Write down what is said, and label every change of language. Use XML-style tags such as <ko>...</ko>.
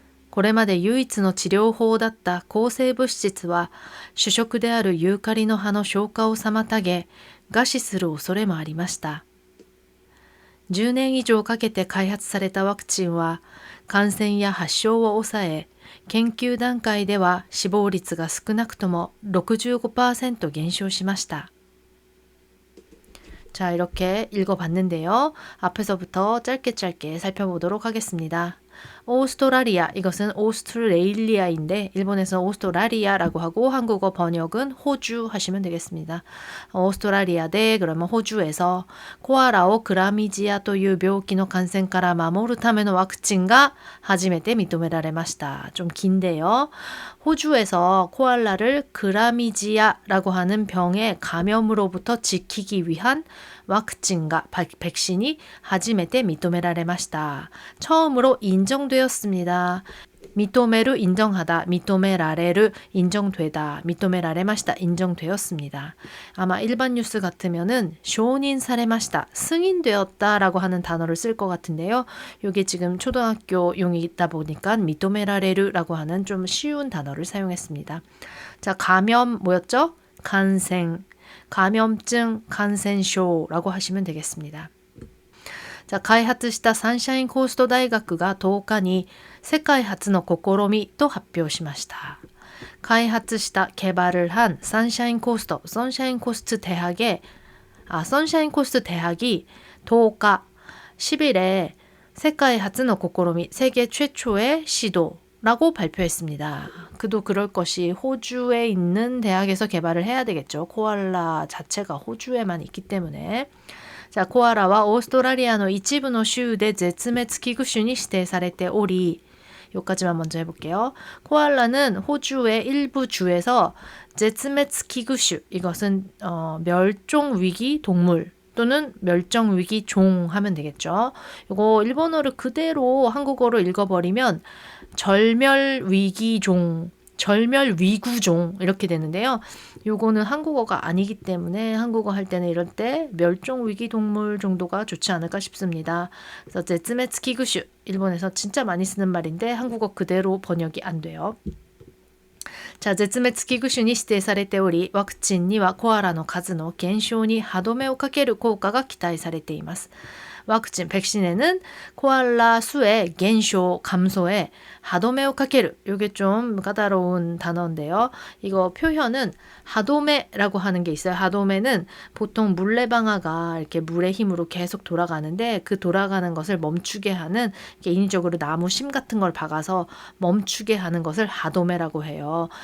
<ja>これまで唯一の治療法だった抗生物質は、主食であるユーカリの葉の消化を妨げ、餓死する恐れもありました。 10年以上かけて開発されたワクチンは、感染や発症を抑え、研究段階では死亡率が少なくとも 65%減少しました。</ja> <ko>자, 이렇게 읽어봤는데요. 앞에서부터 짧게 살펴보도록 하겠습니다. 오스트라리아, 이것은 오스트레일리아인데 일본에서는 오스트라리아라고 하고 한국어 번역은 호주 하시면 되겠습니다.</ko> <ja>오스트라리아 대 그러면 호주에서 코아라오 그라미지아 という病気の感染から守るためのワクチンが初めて認められました.</ja> <ko>좀 긴데요. 호주에서 코알라를 그라미지아라고 하는 병의 감염으로부터 지키기 위한 와크친과 백신이</ko> <ja>初めて認められました.</ja> <ko>처음으로 인정되었습니다. 미토메르 인정하다, 미토메라레르 인정되다, 미토메라레마시다 인정되었습니다. 아마 일반 뉴스 같으면은 쇼닌 사레마시다, 승인되었다라고 하는 단어를 쓸 것 같은데요. 이게 지금 초등학교용이다 보니까 미토메라레르라고 하는 좀 쉬운 단어를 사용했습니다. 자, 감염 뭐였죠? 간생, 감염증, 간센쇼라고 하시면 되겠습니다.</ko> <ja>자, 開発したサンシャインコースト大学が10日に世界初の試みと発表しました。開発した</ja> <ko>개발을 한 선샤인 코스트, 선샤인 코스트 대학의 선샤인 코스트 대학이 10일 10일에 세계</ko> <ja>初の試み,</ja> <ko>세계 최초의 시도라고 발표했습니다. 그도 그럴 것이 호주에 있는 대학에서 개발을 해야 되겠죠. 코알라 자체가 호주에만 있기 때문에. 자, 코알라와 오스트라리아의</ko> <ja>一部の州で絶滅危惧種に指定されており,</ja> <ko>여기까지만 먼저 해볼게요. 코알라는 호주의 일부 주에서絶滅危惧種, 이것은 멸종위기 동물 또는 멸종위기 종 하면 되겠죠. 이거 일본어를 그대로 한국어로 읽어버리면 절멸위기종, 절멸위구종 이렇게 되는데요. 요거는 한국어가 아니기 때문에 한국어 할 때는 이럴 때 멸종위기 동물 정도가 좋지 않을까 싶습니다. 그래서 제츠메츠키구슈, 일본에서 진짜 많이 쓰는 말인데 한국어 그대로 번역이 안 돼요.</ko> <ja>자, 絶滅危惧種に指定されており、ワクチンにはコアラの数の減少に歯止めをかける効果が期待されています。</ja> <ko>와크친, 백신에는 코알라 수의減少, 감소에 하도메</ko> <ja>をかける.</ja> <ko>이게 좀 까다로운 단어인데요. 이거 표현은 하도메라고 하는 게 있어요. 하도메는 보통 물레방아가 이렇게 물의 힘으로 계속 돌아가는데 그 돌아가는 것을 멈추게 하는, 인위적으로 나무 심 같은 걸 박아서 멈추게 하는 것을 하도메라고 해요.</ko>